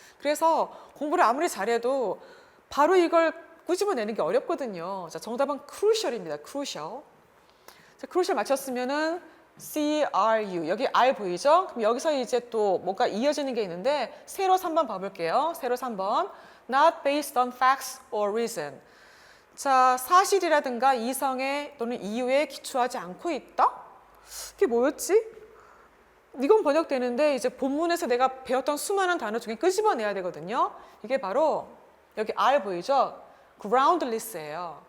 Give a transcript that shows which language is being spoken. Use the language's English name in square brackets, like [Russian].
[Korean] 그래서 공부를 아무리 잘해도 바로 이걸 꾸집어내는 게 어렵거든요. 자, 정답은 crucial입니다. crucial. 자, crucial 맞췄으면은 CRU. 여기 R 보이죠? 그럼 여기서 이제 또 뭔가 이어지는 게 있는데 세로 3번 봐볼게요. 세로 3번. [English] Not based on facts or reason. [Korean] 자, 사실이라든가 이성에 또는 이유에 기초하지 않고 있다? 그게 뭐였지? 이건 번역되는데 이제 본문에서 내가 배웠던 수많은 단어 중에 끄집어내야 되거든요. 이게 바로 여기 R 보이죠? groundless예요.